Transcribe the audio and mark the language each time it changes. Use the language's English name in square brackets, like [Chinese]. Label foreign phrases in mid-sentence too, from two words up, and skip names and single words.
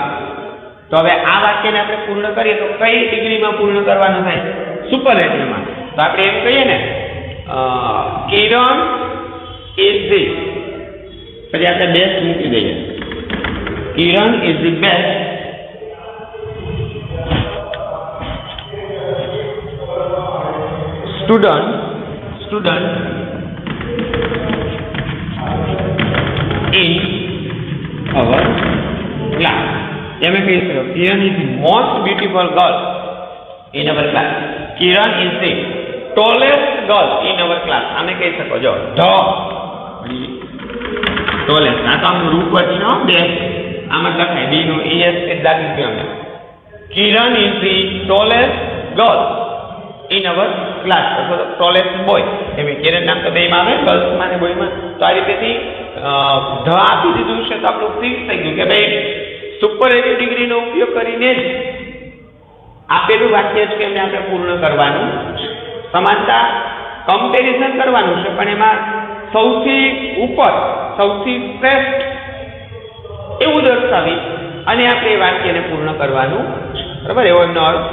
[Gujarati] તો હવે આ વાક્યને આપણે પૂર્ણ કરીએ તો કઈ ડિગ્રીમાં પૂર્ણ કરવાનું થાય, સુપરલેટિવમાં. તો આપણે એમ કહીએ ને કિરણ [English] is the, [Gujarati] પછી આપણે બેસ્ટ મૂકી દઈએ, કિરણ [English] is the best student in our class. [Gujarati] એમે કહી શકો [English] કિરણ is the most beautiful girl in our class. કિરણ is the tallest girl in our class. [Gujarati] આમે કહી શકો જો tallest. આ તો આમ રૂપવચનો બે આમાં લખાય બી નો es એ દાખલ કર્યો. [English] કિરણ is the tallest girl in our class. [Gujarati] અથવા તો [English] tallest boy. [Gujarati] એમ કિરણ નામ તો બેમાં આવે, ગર્લ્સમાં ને બોયમાં. તો આ રીતેથી ધ આપી દીધું છે તો આપણું ફિક્સ થઈ ગયું કે ભાઈ સુપરલેટિવ ડિગ્રીનો ઉપયોગ કરીને જ આપેલું વાક્ય છે એમને આપણે પૂર્ણ કરવાનું. સમાનતા કમ્પેરિઝન કરવાનું છે, પણ એમાં સૌથી ઉપર, સૌથી શ્રેષ્ઠ એવું દર્શાવી અને આપણે એ વાક્યને પૂર્ણ કરવાનું, બરાબર, એવો એમનો અર્થ.